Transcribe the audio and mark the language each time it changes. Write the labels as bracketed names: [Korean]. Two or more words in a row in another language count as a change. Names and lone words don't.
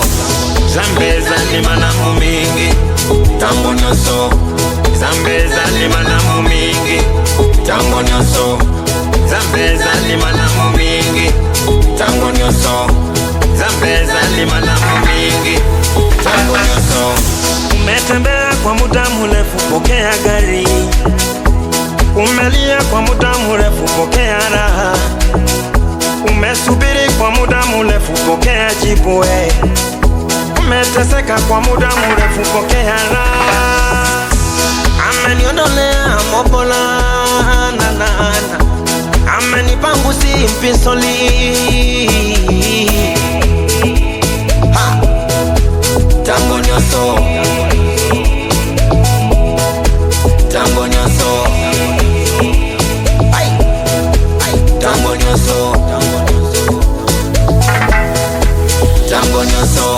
[Lingala] Zambeza lima na mumingi, Tango nyonso, Zambeza lima na mumingi, tango nyonso, Zambeza lima na mumingi, tango nyonso, Zambeza lima na mumingi. tango nyonso. [Swahili] Umetembea kwa muda mrefu, pokea gari. Umelia kwa muda mrefu, pokea raha. Umesubiri kwa muda mrefu, pokea jibu. Umeteseka kwa muda mrefu, pokea raha. Ameniondolea mobola, na na na, amenipangusi mpisoli. Ha! [Lingala] Tango nyonso, tango nyonso, ay, ay, tango nyonso, tango nyonso.